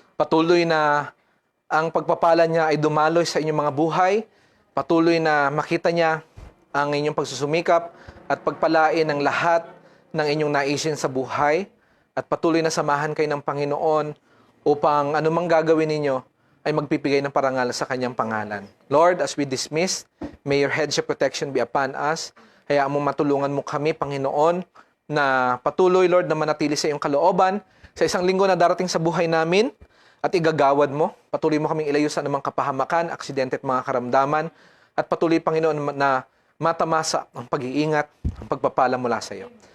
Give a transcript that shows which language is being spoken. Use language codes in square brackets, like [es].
[tl] Patuloy na ang pagpapala niya ay dumaloy sa inyong mga buhay. Patuloy na makita niya ang inyong pagsusumikap at pagpalain ng lahat ng inyong naisin sa buhay. At patuloy na samahan kayo ng Panginoon upang anumang gagawin ninyo ay magpipigay ng parangal sa kanyang pangalan. [en] Lord, as we dismiss, may your headship protection be upon us. [tl] Hayaan mo matulungan mo kami, Panginoon, na patuloy, Lord, na manatili sa iyong kalooban sa isang linggo na darating sa buhay namin at igagawad mo. Patuloy mo kaming ilayo sa anumang kapahamakan, aksidente at mga karamdaman. At patuloy, Panginoon, na matamasa ang pag-iingat, ang pagpapala mula sa iyo.